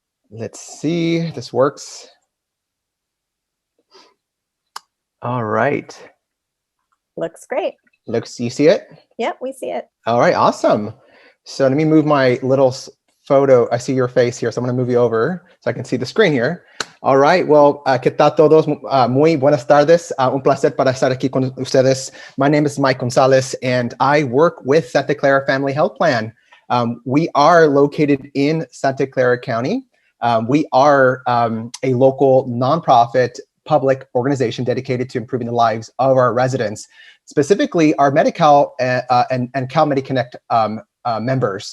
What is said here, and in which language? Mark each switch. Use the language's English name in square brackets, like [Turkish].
[English] Let's see if this works. All right. Looks great. You see it? Yep, we see it. All right, awesome. So let me move my little photo. I see your face here, so I'm going to move you over so I can see the screen here. All right, well, [Spanish] ¿qué tal todos? Muy buenas tardes. Un placer para estar aquí con ustedes. [English] My name is Mike González, and I work with Santa Clara Family Health Plan. We are located in Santa Clara County. We are a local nonprofit public organization dedicated to improving the lives of our residents, specifically our Medi-Cal and Cal Medi-Connect members.